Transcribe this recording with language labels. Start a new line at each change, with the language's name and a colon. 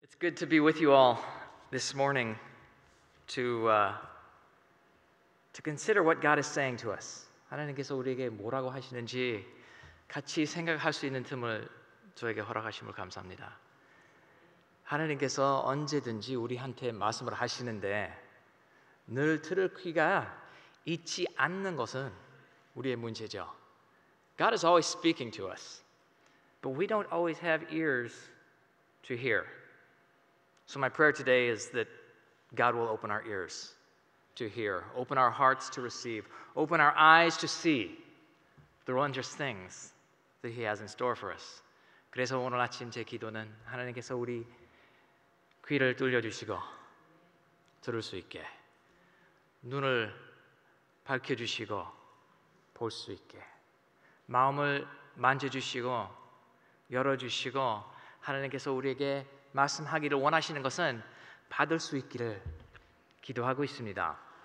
English: It's good to be with you all this morning to consider what God is saying to us.
Korean: 하나님께서 우리에게 뭐라고 하시는지 같이 생각할 수 있는 틈을 저에게 허락하심을 감사합니다. 하나님께서 언제든지 우리한테 말씀을 하시는데 늘 들을 귀가 있지 않는 것은 우리의 문제죠.
English: God is always speaking to us, but we don't always have ears to hear. So my prayer today is that God will open our ears to hear, open our hearts to receive, open our eyes to see the wondrous things that He has in store for us.
Korean: 그래서 오늘 아침 제 기도는 하나님께서 우리 귀를 뚫려주시고 들을 수 있게, 눈을 밝혀주시고 볼 수 있게, 마음을 만져주시고 열어주시고 하나님께서 우리에게 말씀하기를 원하시는 것은 받을 수 있기를 기도하고 있습니다.